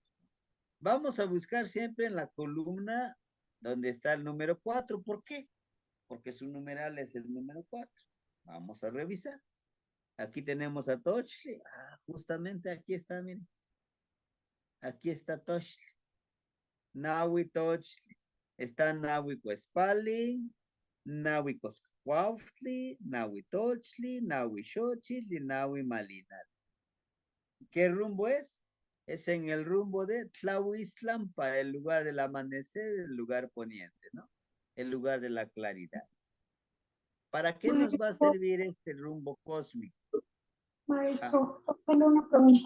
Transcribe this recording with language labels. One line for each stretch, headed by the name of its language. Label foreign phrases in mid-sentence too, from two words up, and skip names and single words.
Spanish: Vamos a buscar siempre en la columna donde está el número 4. ¿Por qué? Porque su numeral es el número 4. Vamos a revisar. Aquí tenemos a Tochli. Ah, justamente aquí está, miren. Aquí está Tochli. Nahui Tochli. Está Nahui Cuespali, Nahui Coscuautli, Nahui Tochli, Nahui Xochitl y Nahui Malinal. ¿Qué rumbo es? Es en el rumbo de Tlahuiztlampa, el lugar del amanecer, el lugar poniente, ¿no? El lugar de la claridad. ¿Para qué nos va a Maestro, servir este rumbo cósmico? maestro, ¿puedo hacerle una pregunta?